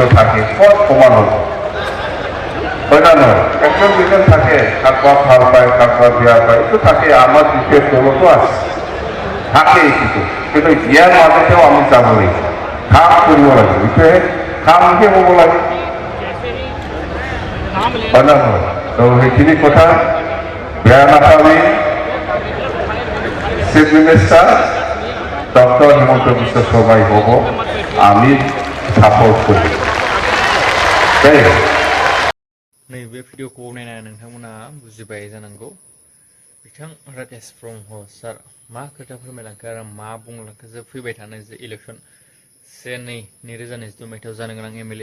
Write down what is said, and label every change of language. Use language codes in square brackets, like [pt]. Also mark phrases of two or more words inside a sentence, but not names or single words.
[as] থাকে সব সমান হ'ব হয় না নহয় একজন দুজন থাকে কাৰোবাক ভাল পায় কাৰোবাক বেয়া পায় এইটো থাকে আমাৰ বিশেষ দলতো আছে থাকে এইটো কিন্তু ইয়াৰ মাজতেও আমি যাব লাগিব কাম কৰিব লাগিব এইটোহে কামকে হ'ব লাগে হয় না নহয় তো সেইখিনি কথা বেয়া নাপাবি [en] chief minister [as] ডক্টর হিমন্ত বিশ্ব শর্মাই হব আমি সাপোর্ট করি [brx] नैबे भिडिअखौ नायनानै नोंथांमोना बुजिबाय जानांगौ बिथां राकेश ब्रह्म सार मा खोथा फोरमायलांखो आरो मा बुंलांखो जे फैबाय थानाय जे इलेक्सन 2022 मायथाइयाव जानो गोनां MLA